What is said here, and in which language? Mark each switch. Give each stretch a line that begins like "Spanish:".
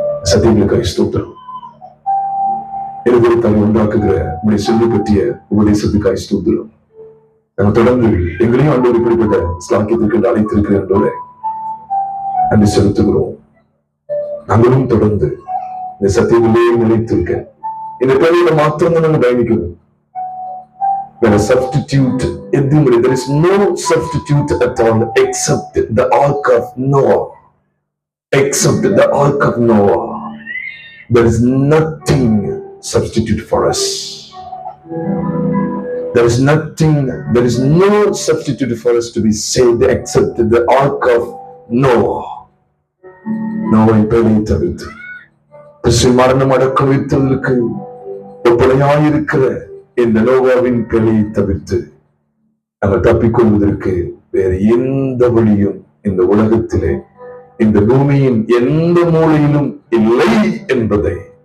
Tamil: சத்தியங்களுக்காய் ஸ்தோத்திரம். இருதயத்தால் உண்டாக்குகிற உடைய சொல்லி பற்றிய உபதேசத்துக்காய் ஸ்தோத்திரம். நாங்கள் தொடர்ந்து எங்களையும் ஆண்டவர் இப்படிப்பட்ட ஸ்லாக்கியத்திற்கு அழைத்திருக்கிறோம், நன்றி செலுத்துகிறோம். நாங்களும் தொடர்ந்து இந்த சத்தியங்களே நிலைத்திருக்க இந்த பேரையில மாத்திரம் தான் நாங்கள் பயணிக்கணும்.
English: There is substitute. There is no substitute at all except the ark of Noah. Except the ark of Noah. There is nothing substitute for us. There is nothing, there is no substitute for us to be saved except the ark of Noah.
Tamil: Noah பேரை தவிர்த்து மரணம் அடக்கம் வைத்தவர்களுக்கு ஒப்பனையாயிருக்கிற இந்த நோவாவின் பேரையை தவிர்த்து நாங்கள் தப்பிக்கொள்வதற்கு வேறு எந்த வழியும் இந்த உலகத்திலே, இந்த பூமியின் எந்த மூலையிலும் இல்லை என்பதை